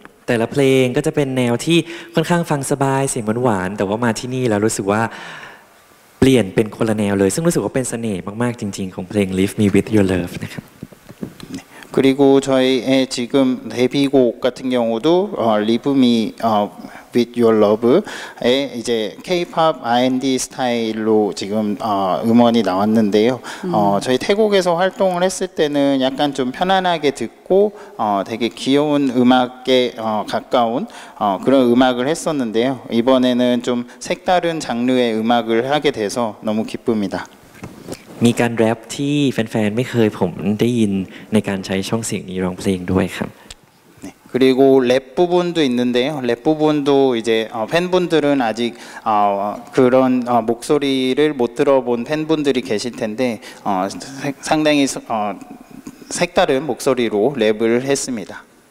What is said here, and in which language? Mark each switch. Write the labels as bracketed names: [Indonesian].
[Thai] แต่ละเพลงก็จะเป็นแนวที่ค่อนข้างฟังสบายเสียงหวานๆแต่ว่ามาที่นี่แล้วรู้สึกว่าเปลี่ยนเป็นคนละแนวเลยซึ่งรู้สึกว่าเป็นเสน่ห์มากๆจริงๆของเพลง Leave Me With Your Love นะครับ [Korean] 그리고 저희의 지금 데뷔곡 같은 경우도 Leave Me With Your Love의 이제 K-pop R&D 스타일로 지금 음원이 나왔는데요. 저희 태국에서 활동을 했을 때는 약간 좀 편안하게 듣고 되게 귀여운 음악에 가까운 그런 음악을 했었는데요. 이번에는 좀 색다른 장르의 음악을 하게 돼서 너무 기쁩니다. [Thai] มีการแรปที่แฟนๆไม่เคยผมได้ยินในการใช้ช่องเสียงนี้ร้องเพลงด้วยครับ [Korean] 네, 그리고 랩 부분도 있는데요. 랩 부분도 이제 팬분들은 아직 그런 목소리를 못 들어본 팬분들이 계실 텐데 상당히 색다른 목소리로 랩을 했습니다.